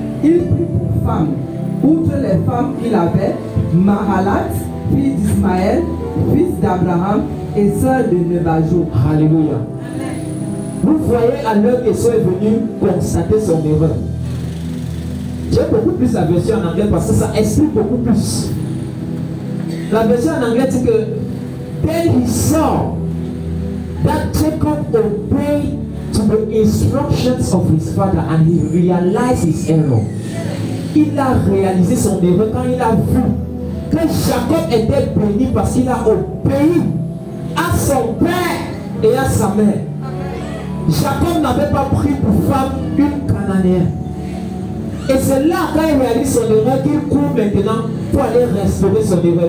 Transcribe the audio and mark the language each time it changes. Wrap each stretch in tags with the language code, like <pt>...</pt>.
<fr>Il prit pour femme, outre les femmes qu'il avait, Mahalat, fille d'Ismaël, fils d'Abraham et sœur de Nebajo. Alléluia. Vous voyez à l'heure qu'Esau est venu constater son erreur. J'aime beaucoup plus la version en anglais parce que ça explique beaucoup plus. La version en anglais dit que</fr> <en>then he saw that Jacob obeyed to the instructions of his father and he realized his error.</en> <fr>Il a réalisé son erreur quand il a vu que Jacob était béni parce qu'il a obéi à son père et à sa mère. Jacob n'avait pas pris pour femme une Cananéenne. Et c'est là, quand il réalise son erreur, qu'il court maintenant pour aller restaurer son erreur.</fr>